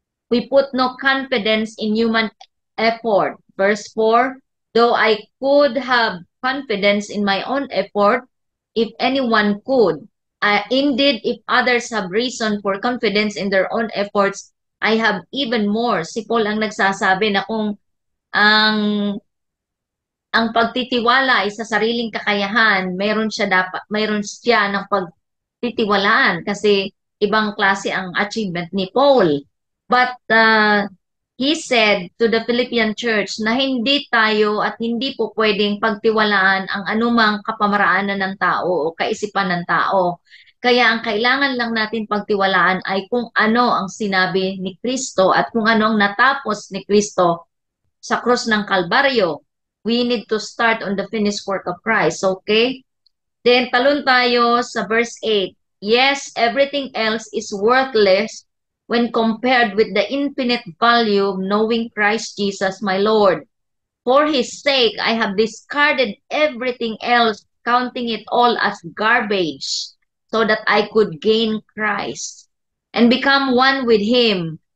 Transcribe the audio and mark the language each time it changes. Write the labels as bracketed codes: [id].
[en] We put no confidence in human effort. Verse 4, though I could have confidence in my own effort, if anyone could. Indeed, if others have reason for confidence in their own efforts, I have even more. [tl] Si Paul ang nagsasabi na kung ang pagtitiwala ay sa sariling kakayahan, mayroon siya ng pagtitiwalaan kasi ibang klase ang achievement ni Paul. [en] But he said to the Philippian church [tl] na hindi tayo at hindi po pwedeng pagtiwalaan ang anumang kapamaraanan ng tao o kaisipan ng tao. Kaya ang kailangan lang natin pagtiwalaan ay kung ano ang sinabi ni Kristo at kung ano ang natapos ni Kristo sa krus ng Kalbaryo. [en] We need to start on the finished work of Christ, okay? Then [tl] talon tayo sa [en] verse 8. Yes, everything else is worthless when compared with the infinite value of knowing Christ Jesus my Lord. For his sake, I have discarded everything else, counting it all as garbage, so that I could gain Christ and become one with him.